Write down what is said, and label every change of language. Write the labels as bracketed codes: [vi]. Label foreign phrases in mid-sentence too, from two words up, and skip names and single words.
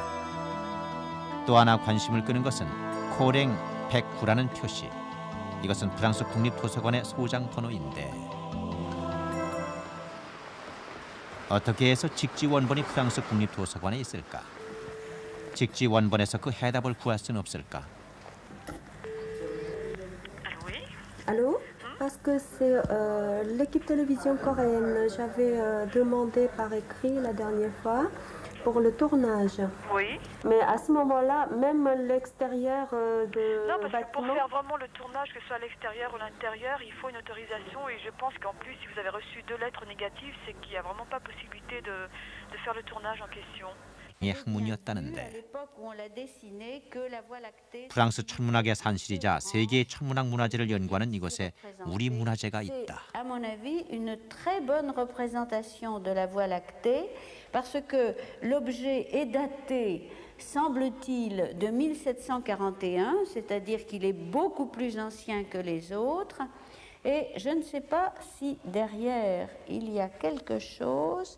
[ko] 또 하나 관심을 끄는 것은 코랭 109라는 표시. 이것은 프랑스 국립도서관의 소장 번호인데 어떻게 해서 직지 원본이 프랑스 국립도서관에 있을까? 직지 원본에서 그 해답을 구할 수는 없을까? [fr] Allô? Parce que c'est l'équipe télévision coréenne. J'avais demandé par écrit la dernière fois pour le tournage. Oui. Mais à ce moment-là, même l'extérieur de Non, parce que pour bâtiment... faire vraiment le tournage, que ce soit à l'extérieur ou à l'intérieur, il faut une autorisation. Et je pense qu'en plus, si vous avez reçu 2 lettres négatives, c'est qu'il n'y a vraiment pas possibilité de faire le tournage en question. [ko] 이 학문이었다는데 프랑스 천문학의 산실이자 세계의 천문학 문화재를 연구하는 이곳에 우리 문화재가 있다. [fr] À mon avis, une très bonne représentation de la Voie lactée parce que l'objet est daté, semble-t-il, de 1741, c'est-à-dire qu'il est beaucoup plus ancien que les autres. Et je ne sais pas si derrière il y a quelque chose.